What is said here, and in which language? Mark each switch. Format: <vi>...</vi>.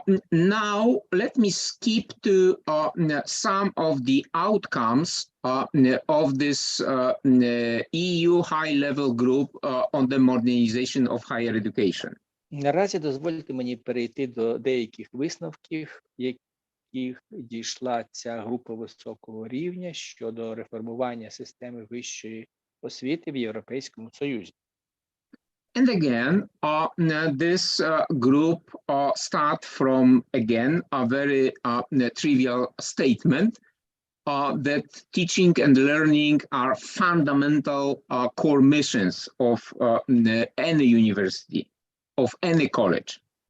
<en>Now, let me skip to some of the outcomes of this EU high-level group on the modernization of higher education.</en> <uk>Наразі дозвольте мені перейти до деяких висновків, яких дійшла ця група високого рівня щодо реформування системи вищої освіти в Європейському Союзі.</uk> <en>And again, this group start from, again, a very trivial statement that teaching and learning are fundamental core missions of any university, of any college.</en>